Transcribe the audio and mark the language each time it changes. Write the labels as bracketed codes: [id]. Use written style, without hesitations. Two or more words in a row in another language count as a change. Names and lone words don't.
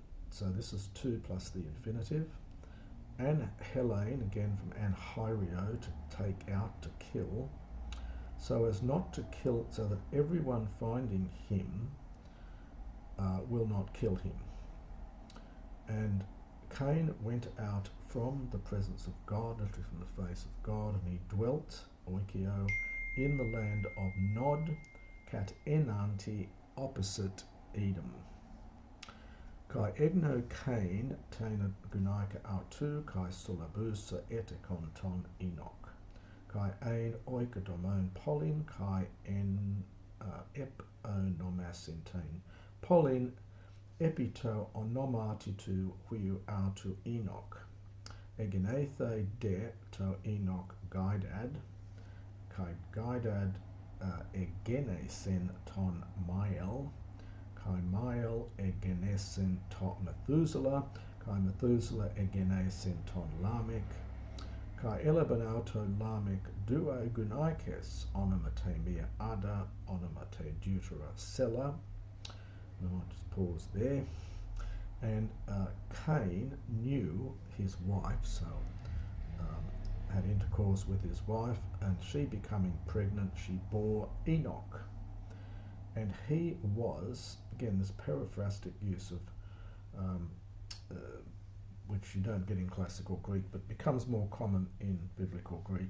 [en] So this is 2 plus the infinitive. Anhelane, again from anhyrio, to take out, to kill, so as not to kill, so that everyone finding him will not kill him. And Cain went out from the presence of God, literally from the face of God, and he dwelt, oikio, in the land of Nod, [el] κατέναντι, [en] opposite Edom. [el] Καὶ ἔγνω Κάιν τὴν γυναῖκα αὐτοῦ καὶ συλλαβοῦσα ἔτεκεν τὸν Ἑνώχ. Καὶ ἦν οἰκοδομῶν πόλιν καὶ ἐπωνόμασεν τὴν πόλιν ἐπὶ τῷ ὀνόματι τοῦ υἱοῦ αὐτοῦ Ἑνώχ. Ἐγενήθη δὲ τῷ Ἑνὼχ Γαϊδάδ. Καὶ Γαϊδὰδ ἐγέννησεν τὸν Μαιήλ. Καὶ Μαιὴλ ἐγέννησεν τὸν Μαθουσάλα. Καὶ Μαθουσάλα ἐγέννησεν τὸν Λάμεχ. Καὶ ἔλαβεν ἑαυτῷ Λάμεχ δύο γυναῖκας ὄνομα τῇ μιᾷ Αδα ὄνομα τῇ δευτέρᾳ Σελλα. [en] I might just pause there. And Cain knew his wife, so had intercourse with his wife, and she becoming pregnant, she bore Enoch. And he was, again, this periphrastic use of which you don't get in classical Greek, but becomes more common in biblical Greek.